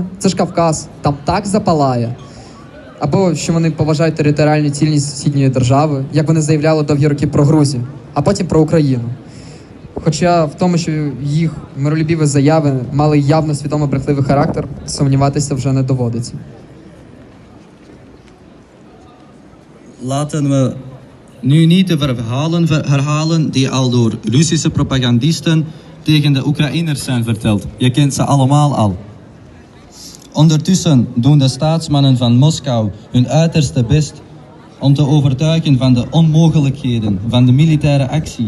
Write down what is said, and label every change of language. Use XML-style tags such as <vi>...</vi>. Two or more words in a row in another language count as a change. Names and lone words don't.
<uk>Це ж Кавказ, там так запалає. Або що вони поважають територіальну цілісність сусідньої держави, як вони заявляли довгі роки про Грузію, а потім про Україну. Хоча в тому, що їх миролюбіві заяви мали явно свідомо брехливий характер, сумніватися вже не доводиться.</uk> <nl>Laten we nu niet de verhalen herhalen die al door Russische propagandisten tegen de Oekraïners zijn verteld. Je kent ze allemaal al. Ondertussen doen de staatsmannen van Moskou hun uiterste best om te overtuigen van de onmogelijkheden van de militaire acties.</nl>